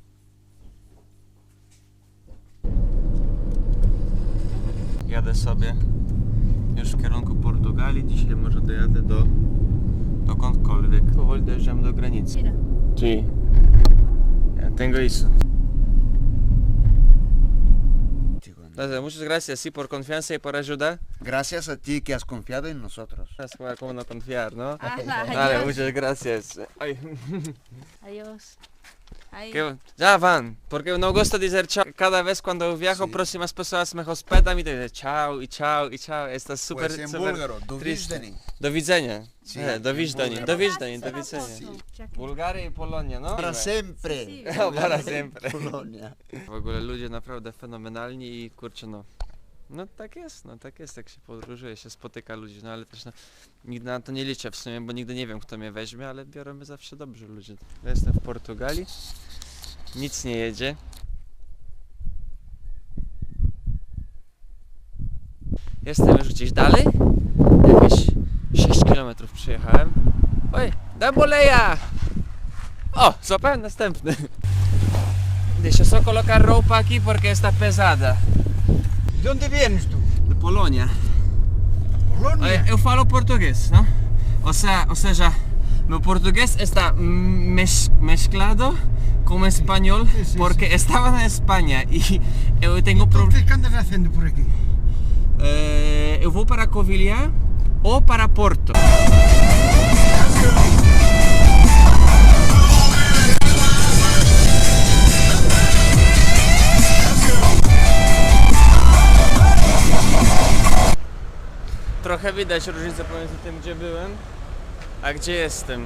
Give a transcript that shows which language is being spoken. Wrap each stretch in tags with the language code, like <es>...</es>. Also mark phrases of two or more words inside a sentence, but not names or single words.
<pl>Jadę sobie w kierunku Portugalii. Dzisiaj może dojadę dokądkolwiek. Powoli dojeżdżam do granicy.</pl> <es>Mira. Sí. Ya tengo eso. Entonces, muchas gracias, sí, por confianza y por ayuda. Gracias a ti que has confiado en nosotros. Es como no confiar, ¿no? Ajá, Vale, adiós. muchas gracias. Ay. Adiós. Ahí. Ya van, porque no gusta decir chao. Cada vez cuando viajo, Sí. próximas personas me hospedan y te dicen chao y chao y chao. Está súper, Pues en súper búlgaro, triste. dovizdeni.</es> <pl>Do widzenia.</pl> <es>Sí,</es> <pl>Do</pl> <es>en</es> <pl>widzenia,</pl> <es>búlgaro.</es> <pl>do widzenia, do</pl> <es>Gracias,</es> <pl>widzenia.</pl> <es>Afonso.</es> <pl>Bułgaria i Polonia, no?</pl> <es>Para siempre. Sí, Para siempre. Polonia.</es> <pl>W ogóle ludzie naprawdę fenomenalni i kurczę no tak jest, jak się podróżuje, się spotyka ludzi, no ale też nigdy na to nie liczę w sumie, bo nigdy nie wiem kto mnie weźmie, ale biorą mnie zawsze dobrze ludzie. Ja jestem w Portugalii, nic nie jedzie. Jestem już gdzieś dalej, jakieś 6 km przejechałem. Oj, da boleja! O, złapałem następny.</pl> <pt>Deixa só colocar roupa aqui porque está pesada.</pt> <es>¿De dónde vienes tú?</es> <pt>De Polônia.</pt> <es>Polonia.</es> <pt>Olha, eu falo português, não? Ou seja, meu português está mesclado com espanhol porque estava na Espanha e eu tenho problema.</pt> <es>¿Qué andas haciendo por aquí?</es> <pt>Eu vou para Covilhã ou para Porto.</pt> <pl>Trochę widać różnicę pomiędzy tym, gdzie byłem, a gdzie jestem.</pl>